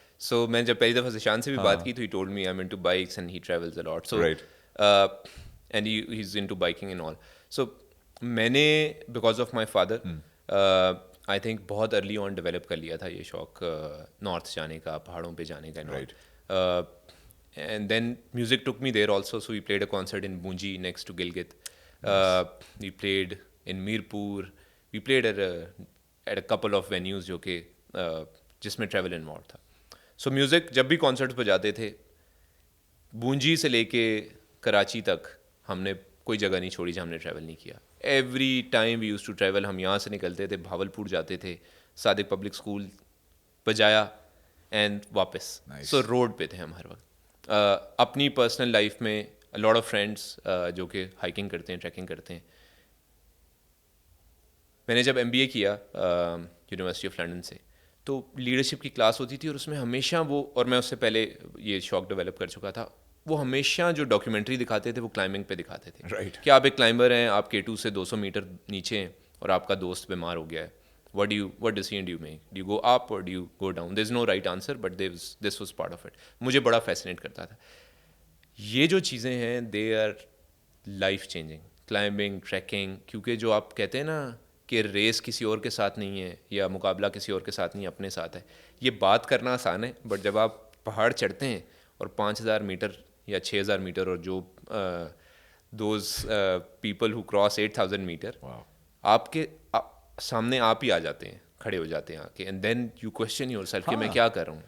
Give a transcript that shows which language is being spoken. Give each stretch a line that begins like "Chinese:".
Urdu: سو میں جب پہلی دفعہ ذیشان سے بھی بات کی تو
English: He told me I am into bikes and he travels a lot. So and he is into biking and all.
Urdu: سو میں نے
English: because of my father I think
Urdu: بہت ارلی آن ڈیولپ کر لیا تھا یہ شوق نارتھ جانے کا, پہاڑوں پہ جانے کا.
English: And then music took me there also. So we played a concert in Bunji next to Gilgit. We played in Mirpur. We played at a couple of venues
Urdu: جو کہ جس میں ٹریول انوالو تھا. سو میوزک جب بھی کانسرٹس پہ جاتے تھے, بونجی سے لے کے کراچی تک ہم نے کوئی جگہ نہیں چھوڑی جہاں ہم نے ٹریول نہیں کیا.
English: Every time we use to travel.
Urdu: ہم یہاں سے نکلتے تھے, بھاولپور جاتے تھے, صادق پبلک اسکول بجایا اینڈ واپس. سو روڈ پہ تھے ہم ہر وقت. اپنی پرسنل لائف میں لاٹ آف فرینڈس جو کہ ہائکنگ کرتے ہیں, ٹریکنگ کرتے ہیں. میں نے جب ایم بی اے کیا یونیورسٹی آف لنڈن سے, تو لیڈرشپ کی کلاس ہوتی تھی اور اس میں ہمیشہ وہ, اور میں اس سے پہلے یہ شوق ڈیولپ کر چکا تھا, وہ ہمیشہ جو ڈاکیومنٹری دکھاتے تھے وہ کلائمبنگ پہ دکھاتے تھے کہ آپ ایک کلائمبر ہیں, آپ K2 سے 200 میٹر نیچے ہیں اور آپ کا دوست بیمار ہو گیا ہے.
English: what decision do you make? Do you go up or do you go down? There's no right answer, but this was part of it.
Urdu: مجھے بڑا فیسنیٹ کرتا تھا. یہ جو چیزیں ہیں
English: They are life changing.
Urdu: Climbing, tracking, کیونکہ جو آپ کہتے ہیں نا کہ ریس کسی اور کے ساتھ نہیں ہے یا مقابلہ کسی اور کے ساتھ نہیں ہے, اپنے ساتھ ہے. یہ بات کرنا آسان ہے, بٹ جب آپ پہاڑ چڑھتے ہیں اور 5000 میٹر یا 6000 میٹر, اور جو those people ہو cross 8000 metre, آپ کے سامنے آپ ہی آ جاتے ہیں, کھڑے ہو جاتے ہیں آ کے,
English: and then you question yourself
Urdu: کہ میں کیا کر رہا ہوں.